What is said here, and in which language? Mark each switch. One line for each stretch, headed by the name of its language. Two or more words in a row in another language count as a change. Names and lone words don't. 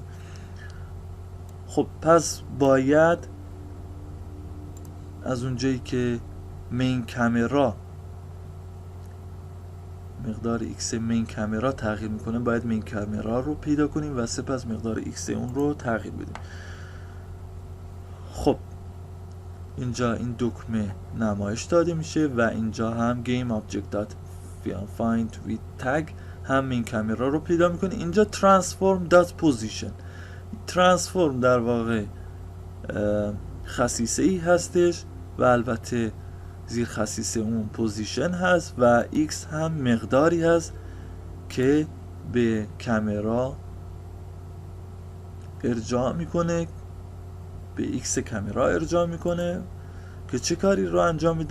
Persian: خب پس باید از اونجایی که مین کامرا مقدار x مین کامرا تغییر میکنه باید مین کامرا رو پیدا کنیم و سپس مقدار x اون رو تغییر بدیم. خب اینجا این دکمه نمایش داده میشه و اینجا هم
English: game object dot find with tag
Persian: هم مین کامرا رو پیدا میکنه.
English: اینجا transform dot position،
Persian: ترانسفورم در واقع خصیصه ای هستش و البته زیر خصیصه اون پوزیشن هست و x هم مقداری هست که به کامرا ارجاع میکنه، به x کامرا ارجاع میکنه که چه کاری رو انجام میده؟